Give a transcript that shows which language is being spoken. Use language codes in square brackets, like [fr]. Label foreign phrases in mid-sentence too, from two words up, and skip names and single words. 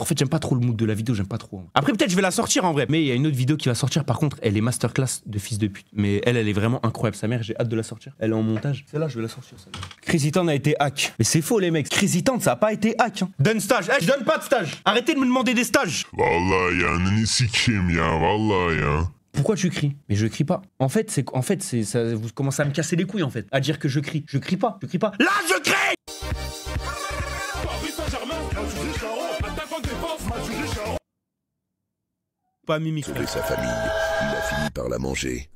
[fr] En fait j'aime pas trop le mood de la vidéo, j'aime pas trop. Après peut-être je vais la sortir en vrai, mais il y a une autre vidéo qui va sortir par contre, elle est masterclass de fils de pute, mais elle est vraiment incroyable, sa mère, j'ai hâte de la sortir. Elle est en montage, celle-là je vais la sortir celle-là. Crazy Town a été hack, mais c'est faux les mecs, Crazy Town ça a pas été hack hein. Donne stage, je donne pas de stage. Arrêtez de me demander des stages. [tr] Vallahi ya ne sikim ya vallahi ya. [fr] Pourquoi tu cries? Mais je crie pas. En fait, c'est ça, vous commencez à me casser les couilles en fait, à dire que je crie. Je crie pas, je crie pas. Là, je crie! Pas mimique. Sauver sa famille, il a fini par la manger.